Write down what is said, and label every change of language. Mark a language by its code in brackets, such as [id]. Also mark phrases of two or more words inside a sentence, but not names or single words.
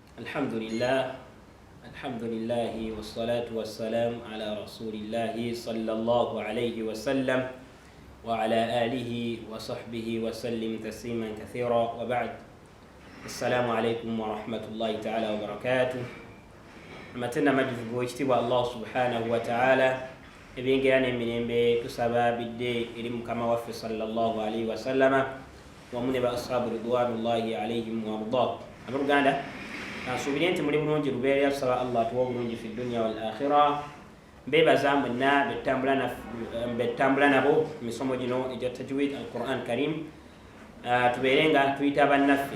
[ar] الحمد لله والصلاة والسلام على رسول الله صلى الله عليه وسلم وعلى آله وصحبه وسلم تسليما كثيرا وبعد. السلام عليكم ورحمة الله تعالى وبركاته. متنا مجد وجتبه الله سبحانه وتعالى [lg] ebyengerana emirembe tusaba bidde eri mukama waffe [ar] صلى الله عليه وسلم [lg] wamu ne ba [ar] أصحاب رضوان الله عليهم وأرضى. [lg] Abooluganda nsubire nti muli bulungi lubeerera, tusaba Allah tuwa obulungi [ar] في الدنيا والآخرة. [lg] Mbebaza mwenna betambula nabo misomo gino egya [ar] تجويد القرآن الكريم, [lg] tubeere nga tuyita bannaffe.